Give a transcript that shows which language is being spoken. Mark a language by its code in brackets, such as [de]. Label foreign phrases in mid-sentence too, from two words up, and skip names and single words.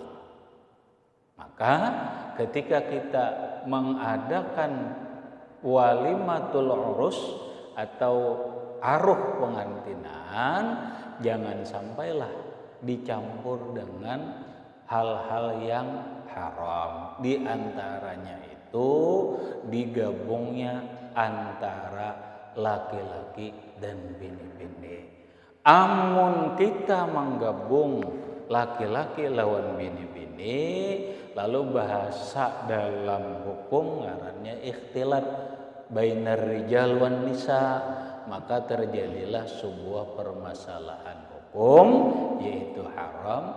[id] Maka ketika kita mengadakan [ar] وليمة العرس [id] atau aruh pengantinan jangan sampailah dicampur dengan hal-hal yang haram. Di antaranya itu digabungnya antara laki-laki dan bini-bini. [bjn] Amun kita menggabung laki-laki lawan bini-bini, lalu bahasa dalam hukum ngarannya [ar] اختلاط بين الرجال والنساء, [bjn] maka terjadilah sebuah permasalahan hukum yaitu haram.